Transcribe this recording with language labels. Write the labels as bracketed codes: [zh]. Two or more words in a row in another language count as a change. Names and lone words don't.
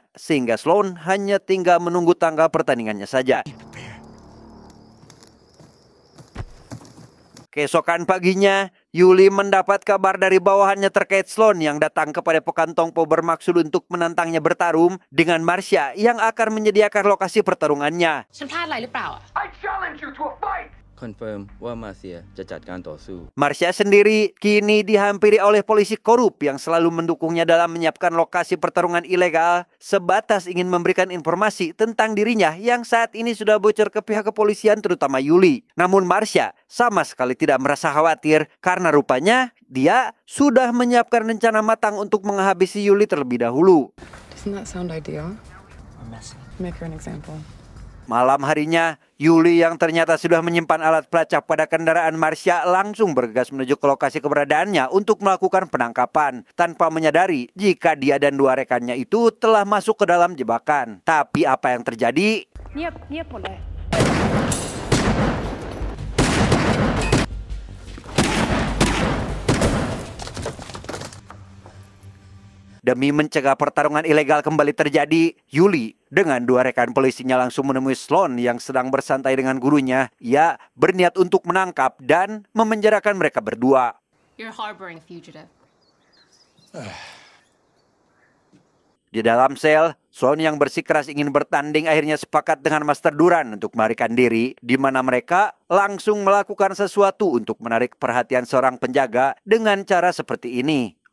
[id] Sehingga Sloan hanya tinggal menunggu tanggal pertandingannya saja. Keesokan paginya, Yuli mendapat kabar dari bawahannya terkait Sloan yang datang kepada Padepokan Tongpo bermaksud untuk menantangnya bertarung dengan Marcia yang akan menyediakan lokasi pertarungannya. [th] ฉันพลาดอะไรหรือเปล่าอ่ะ [en] I challenge you to a fight! [th] คอนเฟิร์มว่ามาเซียจะจัดการต่อสู้ [id] Marcia sendiri kini dihampiri oleh polisi korup yang selalu mendukungnya dalam menyiapkan lokasi pertarungan ilegal, sebatas ingin memberikan informasi tentang dirinya yang saat ini sudah bocor ke pihak kepolisian terutama Yuli. Namun Marcia sama sekali tidak merasa khawatir karena rupanya dia sudah menyiapkan rencana matang untuk menghabisi Yuli terlebih dahulu. [en] Doesn't that sound ideal? Make her an example. [id] Malam harinya, Yuli yang ternyata sudah menyimpan alat pelacak pada kendaraan Marcia langsung bergegas menuju ke lokasi keberadaannya untuk melakukan penangkapan, tanpa menyadari jika dia dan dua rekannya itu telah masuk ke dalam jebakan. Tapi apa yang terjadi? [th] เงียบเงียบหมดเลย [id] Demi mencegah pertarungan ilegal kembali terjadi, Yuli dengan dua rekan polisinya langsung menemui Sloan yang sedang bersantai dengan gurunya. Ia berniat untuk menangkap dan memenjarakan mereka berdua. [en] You're harboring a fugitive. [id] Di dalam sel, Sloan yang bersikeras ingin bertanding akhirnya sepakat dengan Master Duran untuk melarikan diri, di mana mereka langsung melakukan sesuatu untuk menarik perhatian seorang penjaga dengan cara seperti ini.